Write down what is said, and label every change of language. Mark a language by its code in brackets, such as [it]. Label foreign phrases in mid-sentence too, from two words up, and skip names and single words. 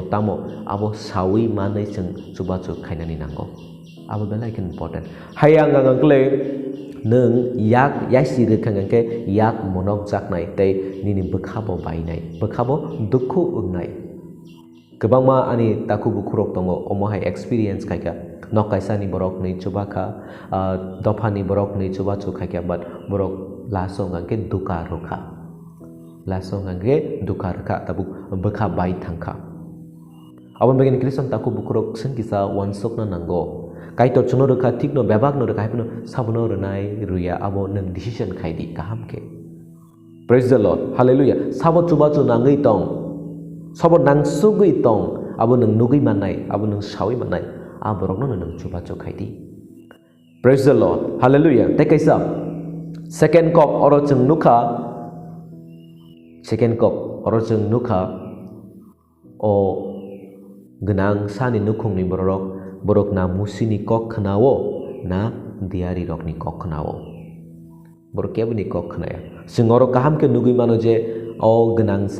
[trp] tamo abo sawi manai chung chubachu khainani nango abo belai important hayang angkle nung yak yasi rekhangke yak monok jaknai tei nini bekhabo bainai bekhabo dukhu ungnai kebangma ani taku bukurok tongo omo hai experience khaika nokaisa ni borok ni chubaka dofani borok ni chubachu khaika but borok laso ngangke duka rokha lasong angge dukar ka tabu bekha bai thangkha abon begen kriston taku bukurok sengkisa wansok na nango kaitor chuno rekha thik no bebak no rekha hapno sabono renai ruya abo nang decision khaidi kaham ke [en] praise the lord hallelujah [trp] sabo chuba chu nangai tong sabo nang sugui tong abo nang nugui manai abo nang sawi manai aborok no nang chuba chu khaidi [en] praise the lord hallelujah [trp] tekaisa second kop oro chung nukha second kop oro chung nukha o gnang sani nukhung ni borok na musini kok khnawo na diari rok ni kok khnao borok kebo ni kok khnaya sing oro kaham ke nugui mano je o gnangsa